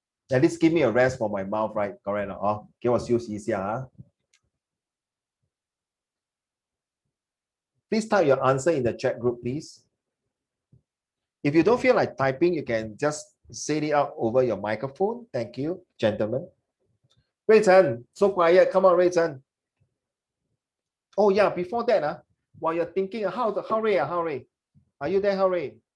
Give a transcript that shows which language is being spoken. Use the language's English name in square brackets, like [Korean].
[English] At least give me a rest for my mouth, right? [Chinese] Correct, 哦，给我休息一下啊。 [English] Please type your answer in the chat group, please. If you don't feel like typing, you can just say it out over your microphone. Thank you, gentlemen. Rui Chen, so quiet. Come on, Rui Chen. Oh yeah, before that, while you're thinking, how Rui, are you there, How Rui?